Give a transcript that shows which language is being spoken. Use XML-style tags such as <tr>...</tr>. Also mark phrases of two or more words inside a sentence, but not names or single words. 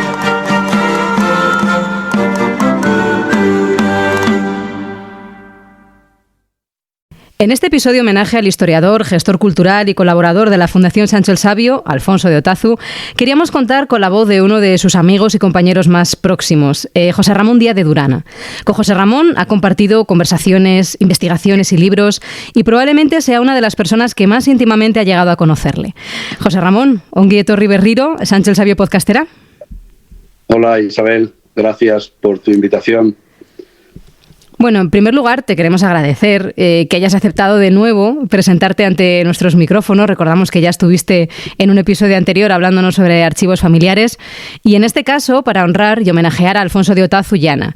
<es>En este episodio homenaje al historiador, gestor cultural y colaborador de la Fundación Sancho el Sabio, Alfonso de Otazu, queríamos contar con la voz de uno de sus amigos y compañeros más próximos, José Ramón Díaz de Durana. Con José Ramón ha compartido conversaciones, investigaciones y libros y probablemente sea una de las personas que más íntimamente ha llegado a conocerle. José Ramón,</es> <eu>ongi etorri berriro, Sancho el Sabio podcastera.</eu> <es>Hola Isabel, gracias por tu invitación. Bueno, en primer lugar, te queremos agradecer que hayas aceptado de nuevo presentarte ante nuestros micrófonos. Recordamos que ya estuviste en un episodio anterior hablándonos sobre archivos familiares y en este caso para honrar y homenajear a Alfonso de Otazu y Ana.</es>